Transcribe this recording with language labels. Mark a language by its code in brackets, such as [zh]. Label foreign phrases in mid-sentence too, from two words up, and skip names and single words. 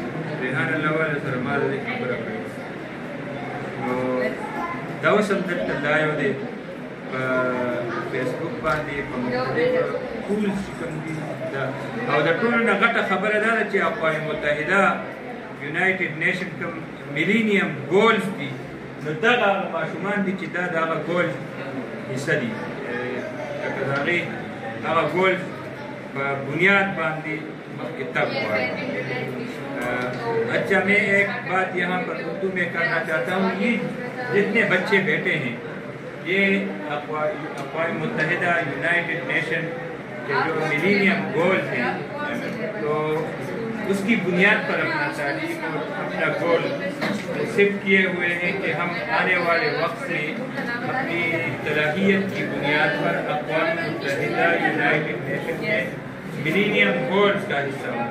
[ps] ریحان الله والا سره ما د دې خبره کړې. نو دا اوس هم دلته دا یو دی په فیسبوک باندې په مختلفو ټولز چې کوم دي او د ټولو نه غټه خبره دا ده چې اقوام متحده یونایټډ نیشن کوم [en] millennium goals [ps] دي، نو دغه هغه ماشومان دي چې دا د هغه ګولز حصه دي. لکه د هغې هغه ګولز په بنیاد باندې مخکې تګ غواړي. [ur] اچھا میں ایک بات یہاں پر اردو میں کرنا چاہتا ہوں، یہ جتنے بچے بیٹھے ہیں یہ اقوام متحدہ یونائٹڈ نیشن کے جو [en] millennium goals [ur] ہیں تو اس کی بنیاد پر اپنا تعلیم اور اپنا گول صرف کیے ہوئے ہیں کہ ہم آنے والے وقت میں اپنی صلاحیت کی بنیاد پر اقوام متحدہ یونائٹڈ نیشن کے [en] millennium goals [ur] کا حصہ ہوں.